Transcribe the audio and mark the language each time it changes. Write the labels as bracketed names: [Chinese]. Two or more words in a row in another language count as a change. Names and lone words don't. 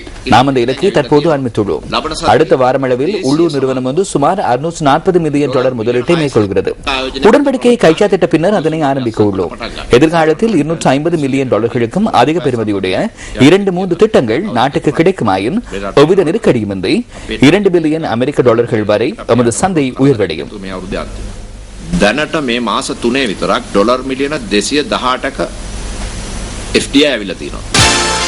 [Tamil] நாம் அந்த இலக்கை தற்போது அண்மித்துள்ளோம். அடுத்த வாரமளவில் உள்ளூர் நிறுவனம் ஒன்று சுமார் 640 மில்லியன் டாலர் முதலீட்டை மேற்கொள்கிறது. உடன்படிக்கையை கைச்சாத்திட்ட பின்னர் அதனை ஆரம்பிக்க உள்ளோம். எதிர்காலத்தில் 250 மில்லியன் டாலர்களுக்கும் அதிக பெறுமதியுடைய 2-3 திட்டங்கள் நாட்டுக்கு கிடைக்குமாயின் எவ்வித நெருக்கடியுமின்றி 2 பில்லியன் அமெரிக்க டாலர்கள் வரை எமது சந்தை உயர்வடையும். [Sinhala] දැනට මේ මාස 3 විතරක් ඩොලර් මිලියන 218ක FDI ඇවිල්ලා තියෙනවා.